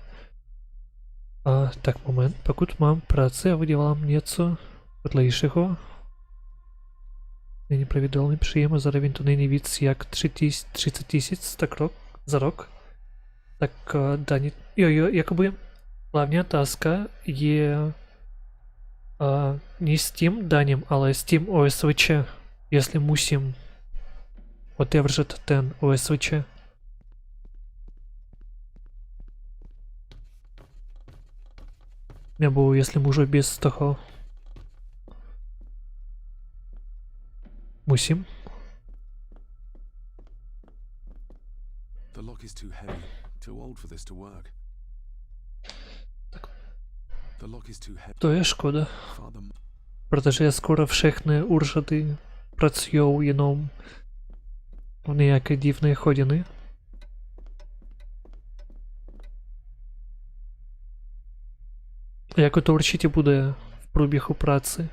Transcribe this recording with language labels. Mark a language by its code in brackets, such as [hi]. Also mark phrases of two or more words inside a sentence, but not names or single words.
[cs] tak moment, pokud mám práci a vydělám něco vedlejšího, není pravidelný příjem a zároveň to není víc jak 30 000 za rok, tak daní... Jo, jakoby hlavní otázka je [ru] не с [cs] tím daním, ale s tím OSVČ, jestli musím otevřet ten OSVČ. Nebo jestli můžu bez toho. Musím. [en] The lock is too heavy, too old for this to work. The lock is too heavy. [cs] To je škoda. Protože skoro všechny úřady pracují jenom v nějaké divné hodiny. Jako to určitě bude v průběhu práce.